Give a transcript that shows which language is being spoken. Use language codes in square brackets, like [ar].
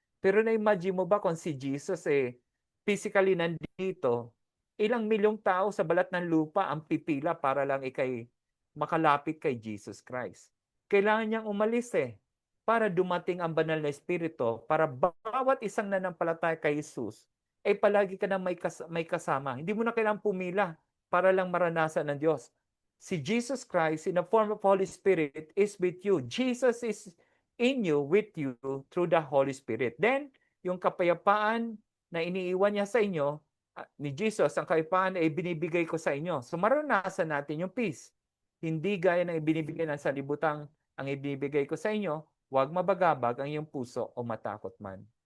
[tl] Pero na-imagine mo ba kung si Jesus physically nandito, ilang milyong tao sa balat ng lupa ang pipila para lang makalapit kay Jesus Christ. Kailangan niyang umalis para dumating ang banal na Espiritu para bawat isang nanampalataya kay Jesus ay palagi ka na may kasama. Hindi mo na kailangang pumila para lang maranasan ng Diyos. [en] Si Jesus Christ in the form of Holy Spirit is with you. Jesus is in you, with you, through the Holy Spirit. [tl] Then, yung kapayapaan na iniiwan niya sa inyo, ni Jesus, ang kapayapaan ay binibigay ko sa inyo. So maranasan natin yung peace. Hindi gaya ng ibinibigay ng sanlibutan ang ibinibigay ko sa inyo, huwag mabagabag ang iyong puso o matakot man.